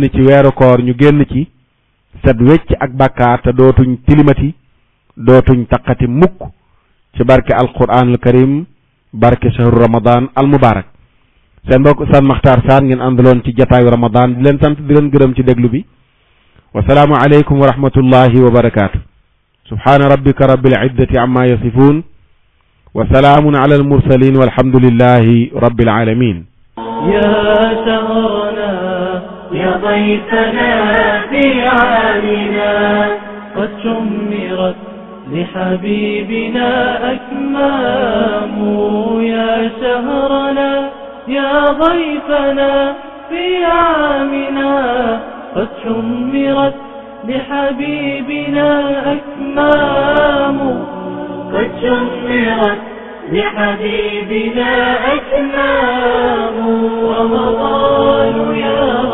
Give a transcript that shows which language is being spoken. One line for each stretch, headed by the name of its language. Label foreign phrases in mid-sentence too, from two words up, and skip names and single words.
Wolof: ci weeru koor ñu génn ci set wecc ak bàkkaar te dootuñ tilimati dootuñ taqati mukk ci barke
Arabic: القرآن الكريم
Wolof: barke
Arabic: شهر رمضان المبارك
Wolof: seen mbokk Oustaz Makhtar Sarr ngeen àndaloon ci jataayu ramadan di leen sant di leen gërëm ci déglu bi
Arabic: والسلام عليكم ورحمة الله وبركاته سبحان ربك رب العزة عما يصفون وسلام على المرسلين والحمد لله رب العالمين يا شهرنا يا ضيفنا في عامنا قد شمرت لحبيبنا أكمام يا شهرنا يا ضيفنا في عامنا قد شمرت لحبيبنا أكمام قد شمرت لحبيبنا أكمام رمضان يا